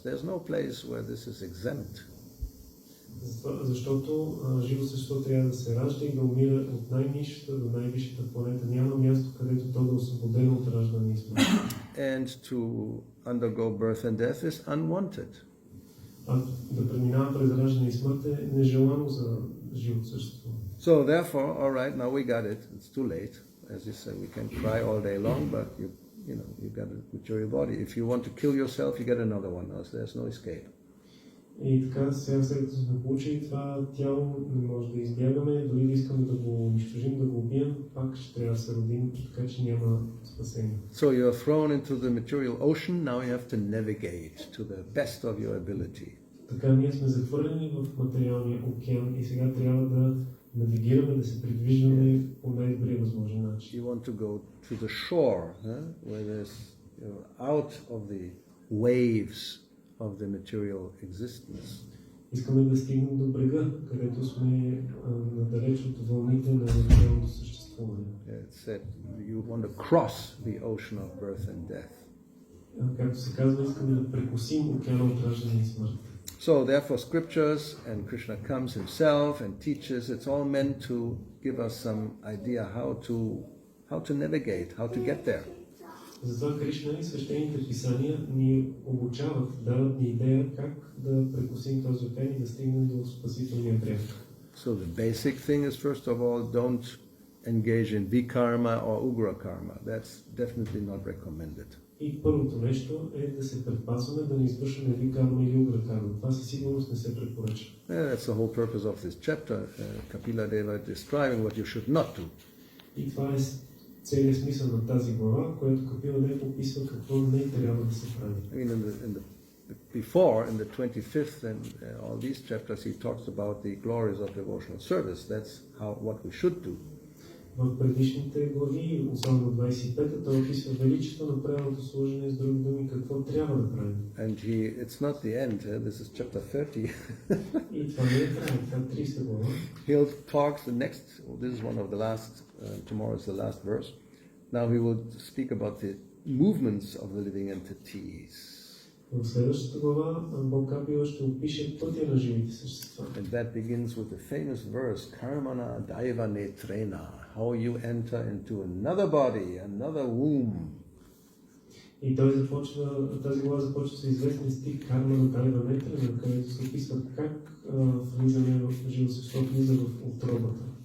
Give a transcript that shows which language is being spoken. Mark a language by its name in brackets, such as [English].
[English] There's no place where this is exempt. [Bulgarian] Защото живо същество трябва да се ражда и да умира от най-низшата до най-висшата планета. Няма място, където то да е освободено от раждане и смърт. [English] And to undergo birth and death is unwanted. [Bulgarian] А да преминава през раждане и смърт е нежелано за живо същество. [English] So therefore, all right, now we got it. It's too late. As you said, we can cry all day long, but you got a material body. If you want to kill yourself, you get another one. Else there's no escape. [Bulgarian] И така, сега след като сме получили това тяло, не може да избягаме, дори да искаме да го унищожим, да го убием, пак ще трябва да се родим, така че няма спасение. [English] So you are thrown into the material ocean, now you have to navigate to the best of your ability. [Bulgarian] Така ние сме захвърлени в материалния океан и сега трябва да навигираме, да се придвижваме по най-добрия възможен начин. [English] You want to go to the shore, where there's out of the waves of the material existence. [Bulgarian] Искаме да стигнем до брега, където сме надалеч от вълните на материалното съществуване. [English] It said you want to cross the ocean of birth and death. [Bulgarian] Както се казва, искаме да прекосим океана от раждане и смърт. [English] So therefore scriptures and Krishna comes himself and teaches, it's all meant to give us some idea how to navigate, how to get there. [Bulgarian] Затова Кришна и свещените писания ни обучават, дават ни идея как да прекусим този океан и да стигнем до спасителния бряг. [English] So the basic thing is, first of all, don't engage in vikarma or ugra karma. That's definitely not recommended. [Bulgarian] И първото нещо е да се предпазваме да не извършваме викарма или угра карма. Това със сигурност не се препоръчва. [English] Yeah, that's the whole purpose of this chapter. Kapila Deva describing what you should not do. [Bulgarian] И това е целият смисъл на тази глава, която Капила Дев описва какво не трябва да се прави. [English] I mean, before, in the 25th and all these chapters, he talks about the glories of devotional service. That's what we should do. [Bulgarian] В предишните глави, особено 25-та, той описва величието на правилното служение, с други думи, какво трябва да правим. [English] And it's not the end. This is chapter 30. [Bulgarian] И това не е край, това е 30 глава. [English] He'll talk this is one of the last, tomorrow is the last verse. Now he will speak about the movements of the living entities. [Bulgarian] В следващата глава Бог Капила ще опише пътя на живите същества. [English] And that begins with the famous verse, Karmana Daiva Netrena, how you enter into another body, another womb. [Bulgarian] И тази глава започва с известен стих Кармана Дайва Нетрена, където се описва как влизане в живо същество, влиза в утробата.